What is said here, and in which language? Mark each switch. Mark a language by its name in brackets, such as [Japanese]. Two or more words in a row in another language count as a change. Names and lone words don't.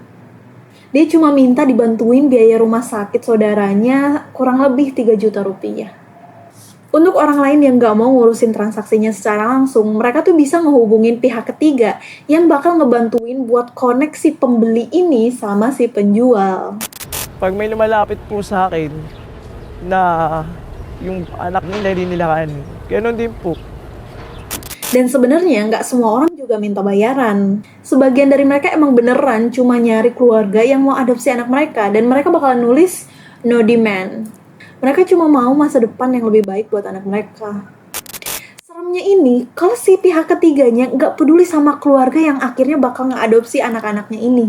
[Indonesian] Dia cuma minta dibantuin biaya rumah sakit saudaranya kurang lebih 3 juta rupiah. Untuk orang lain yang nggak mau ngurusin transaksinya secara langsung, mereka tuh bisa ngehubungin pihak ketiga yang bakal ngebantuin buat koneksi pembeli ini sama si penjual. [Filipino] Pag may lumalapit po sa akin na yung anak nila hindi nila kanin, ganoon din po. [Indonesian] Dan sebenarnya nggak semua orang juga minta bayaran. Sebagian dari mereka emang beneran cuma nyari keluarga yang mau adopsi anak mereka dan mereka bakalan nulis [English] no demand. [Indonesian] Mereka cuma mau masa depan yang lebih baik buat anak mereka. Serem seremnya ini, kalau si pihak ketiganya nggak peduli sama keluarga yang akhirnya bakal ngeadopsi anak-anaknya ini.